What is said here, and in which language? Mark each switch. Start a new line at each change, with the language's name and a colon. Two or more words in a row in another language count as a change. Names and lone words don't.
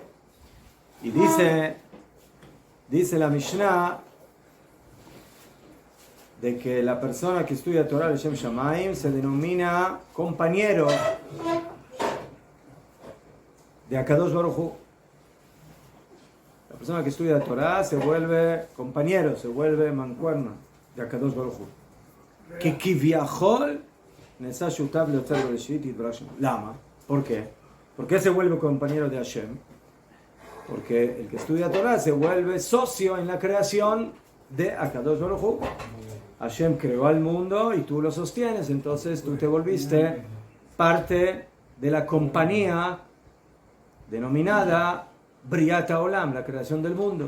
Spanish: Y dice la Mishnah de que la persona que estudia Torah
Hebrew: לשם שמים
Spanish: se denomina compañero de
Hebrew: הקדוש ברוך הוא.
Spanish: La persona que estudia Torah se vuelve compañero, se vuelve mancuerna de
Hebrew: הקדוש ברוך הוא. Que כביכול נעשה שותף ליוצר בראשית יתברך שמו.
Spanish: Lama. ¿Por qué? ¿Por qué se vuelve compañero de Hashem? Porque el que estudia Torah se vuelve socio en la creación de
Hebrew: הקדוש ברוך הוא.
Spanish: Hashem creó al mundo y tú lo sostienes, entonces tú te volviste parte de la compañía denominada
Hebrew: בריאת עולם,
Spanish: la creación del mundo.